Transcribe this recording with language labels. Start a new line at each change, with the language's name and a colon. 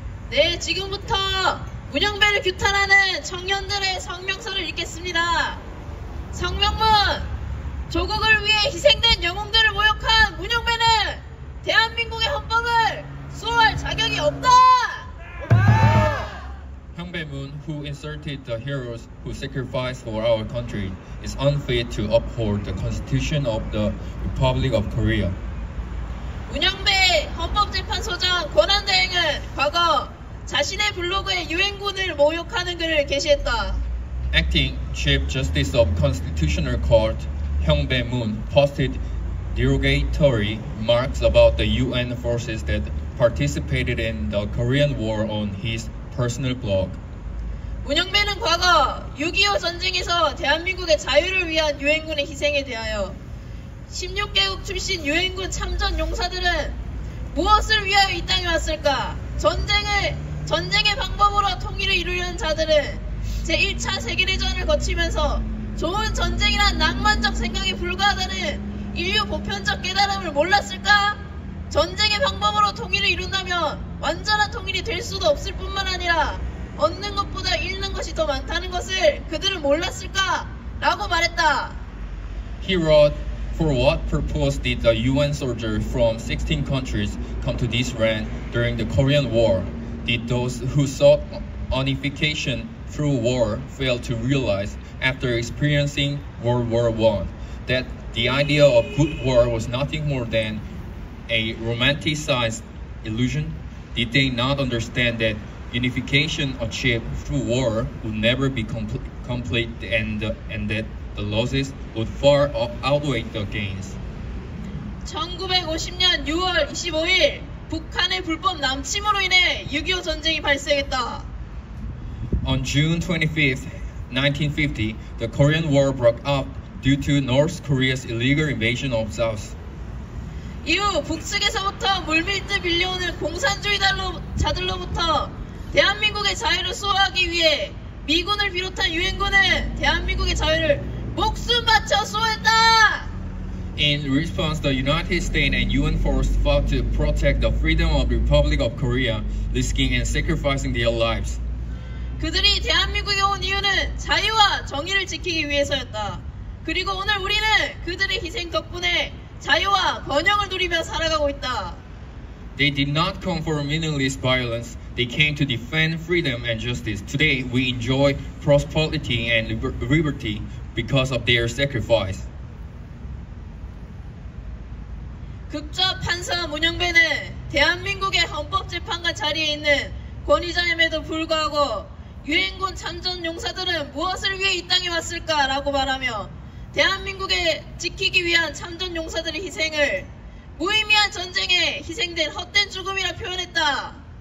Korean: 네, 지금부터 문영배를 규탄하는 청년들의 성명서를 읽겠습니다. 성명문: 조국을 위해 희생된 영웅들을 모욕한 문영배는 대한민국의 헌법을 수호할 자격이 없다!
English: Hyungbae Moon, who inserted the heroes who sacrificed for our country, is unfit to uphold the Constitution of the Republic of Korea.
Korean: 문영배 헌법재판소장 권한대행은 과거 자신의 블로그에 유엔군을 모욕하는 글을 게시했다.
English: Acting Chief Justice of Constitutional Court Hyungbae Moon posted derogatory remarks about the UN forces that participated in the Korean War on his personal blog.
Korean: 문영배는 과거 6.25 전쟁에서 대한민국의 자유를 위한 유엔군의 희생에 대하여 16개국 출신 유엔군 참전 용사들은 무엇을 위하여 이 땅에 왔을까? 전쟁의 방법으로 통일을 이루려는 자들은 제1차 세계대전을 거치면서 좋은 전쟁이란 낭만적 생각에 불과하다는 인류 보편적 깨달음을 몰랐을까? 전쟁의 방법으로 통일을 이룬다면 완전한 통일이 될 수도 없을 뿐만 아니라 얻는 것보다 잃는 것이 더 많다는 것을 그들은 몰랐을까? 라고 말했다.
English: He wrote, "For what purpose did the UN soldiers from 16 countries come to this land during the Korean War? Did those who sought unification through war fail to realize, after experiencing World War I, that the idea of good war was nothing more than a romanticized illusion? Did they not understand that unification achieved through war would never be complete and that the losses would far outweigh the gains?"
Korean: 1950년 6월 25일 북한의 불법 남침으로 인해 6.25 전쟁이 발생했다.
English: On June 25th, 1950, the Korean War broke out due to North Korea's illegal invasion of South.
Korean: 이후 북측에서부터 물밀듯 밀려오는 공산주의자들로부터 대한민국의 자유를 수호하기 위해 미군을 비롯한 유엔군은 대한민국의 자유를 목숨 바쳐 수호했다.
English: In response, the United States and UN forces fought to protect the freedom of the Republic of Korea, risking and sacrificing their lives.
Korean: 그들이 대한민국에 온 이유는 자유와 정의를 지키기 위해서였다. 그리고 오늘 우리는 그들의 희생 덕분에 자유와 번영을 누리며 살아가고 있다.
English: They did not come for meaningless violence. They came to defend freedom and justice. Today, we enjoy prosperity and liberty because of their sacrifice.
Korean: 극좌 판사 문영배는 대한민국의 헌법재판관 자리에 있는 권위자임에도 불구하고 유엔군 참전 용사들은 무엇을 위해 이 땅에 왔을까라고 말하며 대한민국에 지키기 위한 참전 용사들의 희생을 무의미한 전쟁에 희생된 헛된 죽음이라 표현했다.